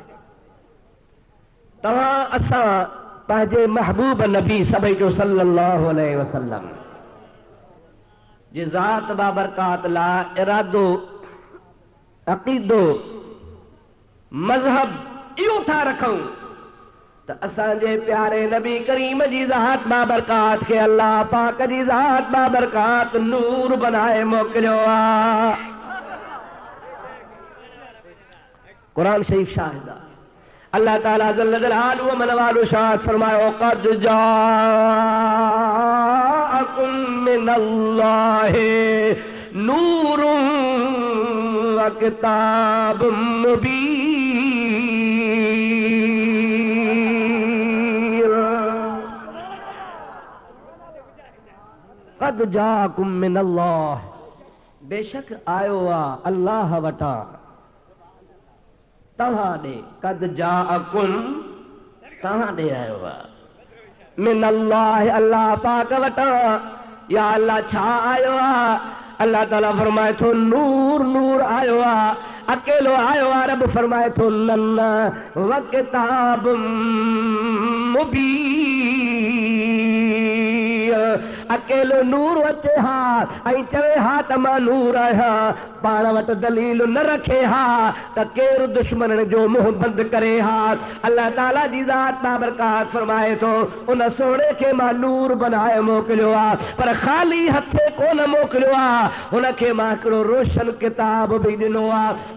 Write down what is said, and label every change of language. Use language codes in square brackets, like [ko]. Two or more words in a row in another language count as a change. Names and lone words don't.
[sd] तव्हां असां पंहिंजे महबूब नबी सभई जो [ar] صلى الله عليه وسلم [sd] जी ज़ात बाबरकात लाइ इरादो, अक़ीदो, मज़हब इहो था रखूं त असांजे प्यारे नबी करीम जी ज़ात बाबरकात खे अल्लाह पाक जी ज़ात बाबरकात नूर बनाए मोकिलियो आहे। क़ुरान शरीफ शाहिद आहे। अल्लाह ताला [ar] جل جلاله [sd] मन वालो शाद फरमायो, [ar] क़द جاءكم من الله نور وكتاب مبين, قد جاءكم من الله, [sd] बेशक आयो आहे अल्लाह वटां तव्हां ॾे, [ar] قد جاءكم [sd] तव्हां ॾे आयो आहे, मिनल्लाह अल्लाह पाक वटां। या अल्लाह छा आयो आहे? अल्लाह ताला फरमाए थो नूर, नूर आयो आहे, अकेलो आयो आहे। रब फरमाए थो [ar] لن وكتاب مبين, [sd] अकेलो नूर अचे हा ऐं चवे हा त मां नूर आहियां, पाण वटि दलील न रखे हा त केरु दुश्मन जो मुंहुं बंदि करे हा। अल्लाह ताला जी ज़ात बाबरकात फरमाए थो उन सोणे खे मां नूर बनाए मोकिलियो आहे, पर ख़ाली हथे कोन मोकिलियो आहे, हुनखे मां हिकिड़ो रोशन किताब बि ॾिनो आहे।